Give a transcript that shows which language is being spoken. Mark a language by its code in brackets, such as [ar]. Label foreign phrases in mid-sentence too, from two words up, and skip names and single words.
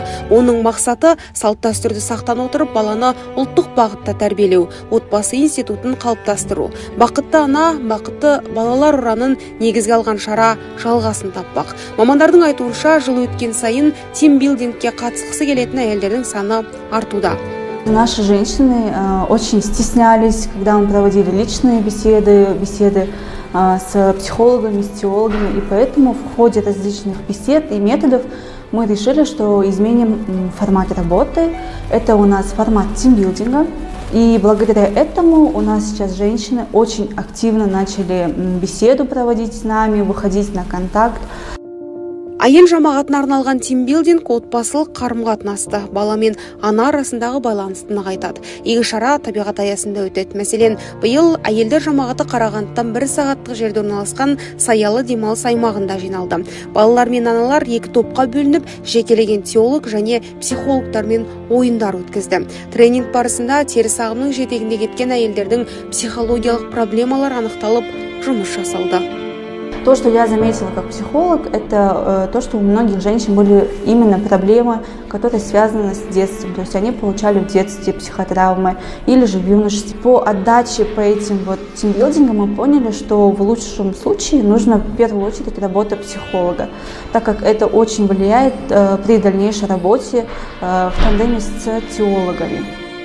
[kk] Оның мақсаты салт дәстүрді сақтан отырып, баланы ұлттық бағытта тәрбиелеу, отбасы институтын қалыптастыру. Бақытты ана, бақытты балалар ұранын негізге алған шара жалғасын таппақ. Мамандардың айтуынша, жыл өткен сайын тимбилдингке қатысқысы келетін әйелдердің саны артуда. [ru] Наши женщины очень стеснялись, когда мы проводили личные беседы с психологами, с теологами, и поэтому в ходе различных бесед и методов мы решили, что изменим формат работы. Это у нас формат тимбилдинга, и благодаря этому у нас сейчас женщины очень активно начали беседу проводить с нами, выходить на контакт. [kk] Әйел жамағатына арналған тимбилдинг отбасылық қарым-қатынасты, бала мен ана арасындағы байланысты нығайтады. Игі шара табиғат аясында өтеді. Мәселен, биыл әйелдер жамағаты Қарағандыдан 1 сағаттық жерде орналасқан Саялы демалыс аймағында жиналды. Балалар мен аналар екі топқа бөлініп, жекелеген теолог және психологтармен ойындар өткізді. Тренинг барысында теріс ағымның жетегінде кеткен әйелдердің психологиялық проблемалар анықталып, жұмыс жасалды. [ru] То, что я заметила как психолог, это то, что у многих женщин были именно проблемы, которые связаны с детством. То есть они получали в детстве психотравмы или же в юношестве. По отдаче по этим тимбилдингам мы поняли, что в лучшем случае нужно в первую очередь работа психолога, так как это очень влияет при дальнейшей работе в тандеме с теологами.